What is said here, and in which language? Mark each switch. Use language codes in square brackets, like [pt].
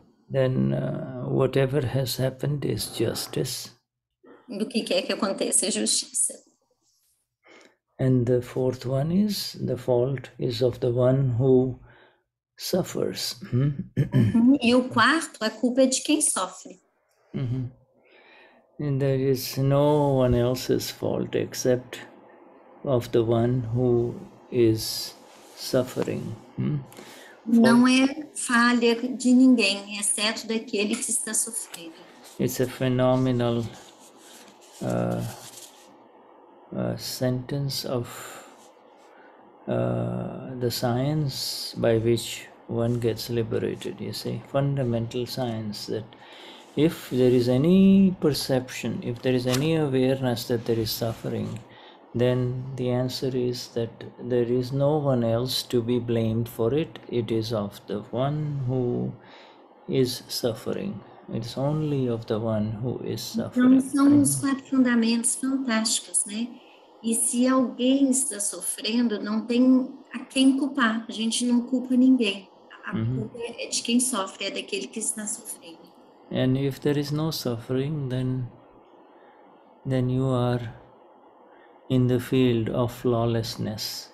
[en] Then whatever has happened is justice. [pt] Do que quer que aconteça é justiça. [en] And the 4th one is, the fault is of the one who suffers. [pt] E o 4º, a culpa é de quem sofre. [en] And there is no one else's fault except of the one who is suffering. [pt] Não é falha de ninguém, exceto daquele que está sofrendo. [en] It's a phenomenal sentence of the science by which one gets liberated, you see, fundamental science, that if there is any perception, if there is any awareness that there is suffering, then the answer is that there is no one else to be blamed for it. It is of the one who is suffering. It's only of the one who is suffering. [pt] Então, são os 4 fundamentos fantásticos, né? E se alguém está sofrendo, não tem a quem culpar. A gente não culpa ninguém. A culpa é de quem sofre, é daquele que está sofrendo. [en] And if there is no suffering, then you are in the field of flawlessness.